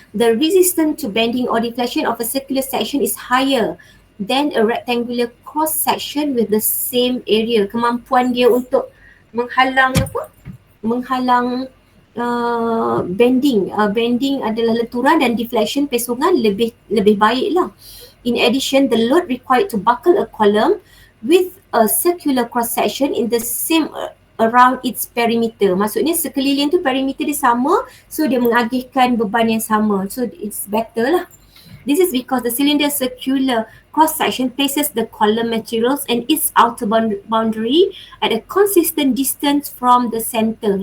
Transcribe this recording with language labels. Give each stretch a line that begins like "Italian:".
English: The resistance to bending or deflection of a circular section is higher than a rectangular cross section with the same area.
Malay: Kemampuan dia untuk menghalang apa? Menghalang bending. Bending adalah lenturan dan deflection pesongan lebih baik lah.
English: In addition, the load required to buckle a column with a circular cross section in the same around its perimeter.
Malay: Maksudnya sekeliling tu perimeter dia sama, so dia mengagihkan beban yang sama.
English: So it's better lah. This is because the cylinder circular cross section places the column materials and its outer boundary at a consistent distance from the center.